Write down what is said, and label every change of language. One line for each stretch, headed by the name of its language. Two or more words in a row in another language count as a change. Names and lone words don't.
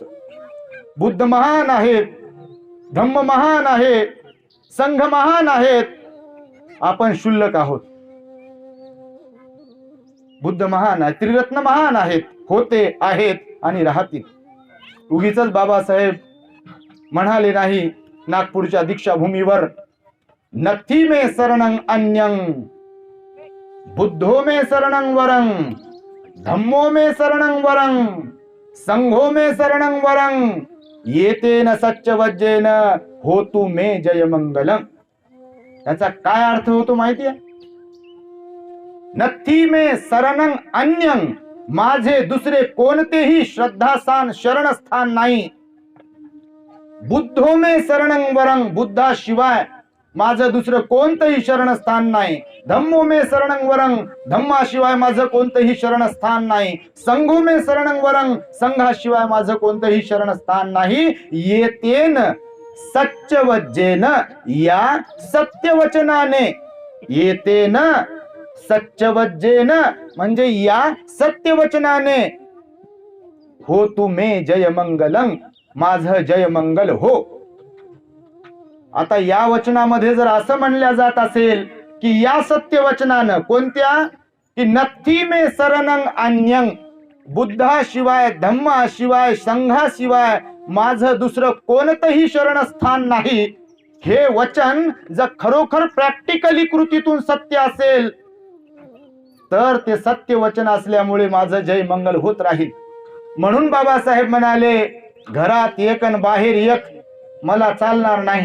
Marathi: बुद्ध महान आहेत, धम्म महान आहे, संघ महान आहेत, आपण शुल्लक आहोत. बुद्ध महान आहे, त्रिरत्न महान आहेत, होते, आहेत आणि राहतील. उगीच बाबासाहेब म्हणाले नाही नागपूरच्या दीक्षाभूमीवर,
Pali: नथी मे शरणं अन्यं, बुद्धो मे शरणं वरं, धम्मो मे शरणं वरं, संघो मे शरणं वरं, येतेन सच्च वज्जेन हो तू मे जय मंगलम.
Marathi: याचा काय अर्थ होतो माहितीये?
Pali: नथी मे शरणं अन्यं,
Marathi: माझे दुसरे कोणतेही श्रद्धास्थान शरणस्थान नाही.
Pali: बुद्धो मे शरणं वरं,
Marathi: बुद्धाशिवाय माझं दुसरं कोणतंही शरणस्थान नाही.
Pali: धम्मो मे शरणं वरं,
Marathi: धम्माशिवाय माझं कोणतंही शरणस्थान नाही.
Pali: संघो मे शरणं वरं,
Marathi: संघाशिवाय माझं कोणतंही शरणस्थान नाही.
Pali: येतेन सच्चवज्जेन,
Marathi: या सत्यवचनाने,
Pali: येतेन सच्चवज्जेन
Marathi: म्हणजे या सत्यवचनाने,
Pali: हो तू मे जय मंगलं,
Marathi: माझं जय मंगल हो. आता या वचनामध्ये जर असं म्हणल्या जात असेल की या सत्यवचनानं, कोणत्या, की
Pali: नथी मे शरणं अन्यं,
Marathi: बुद्धाशिवाय धम्माशिवाय संघाशिवाय माझं दुसरं कोणतंही शरणस्थान नाही, हे वचन जर खरोखर प्रॅक्टिकली कृतीतून सत्य असेल तर ते सत्य वचन असल्यामुळे माझं जय मंगल होत राहील. म्हणून बाबासाहेब म्हणाले, घरात एक आणि बाहेर एक मला चालणार नाही.